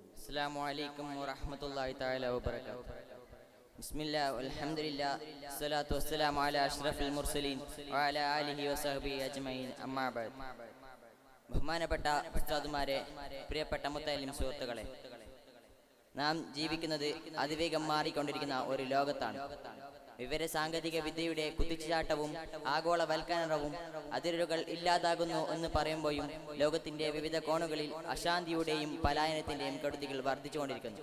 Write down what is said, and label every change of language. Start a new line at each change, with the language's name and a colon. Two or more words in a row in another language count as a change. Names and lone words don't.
Arabic: السلام عليكم ورحمة الله تعالى وبركاته. بسم الله والحمد لله والصلاة والسلام على أشرف المرسلين وعلى آله وصحبه أجمعين أما بعد.
Malayalam: ബഹുമാനപ്പെട്ട ഉസ്താദുമാരെ, പ്രിയപ്പെട്ട മുത്തലിം സുഹൃത്തുക്കളെ, നാം ജീവിക്കുന്നത് അതിവേഗം മാറിക്കൊണ്ടിരിക്കുന്ന ഒരു ലോകത്താണ്. വിവര സാങ്കേതിക വിദ്യയുടെ കുതിച്ചുചാട്ടവും ആഗോളവൽക്കരണവും അതിരുകൾ ഇല്ലാതാകുന്നു എന്ന് പറയുമ്പോഴും ലോകത്തിന്റെ വിവിധ കോണുകളിൽ അശാന്തിയുടെയും പലായനത്തിന്റെയും കെടുതികൾ വർദ്ധിച്ചുകൊണ്ടിരിക്കുന്നു.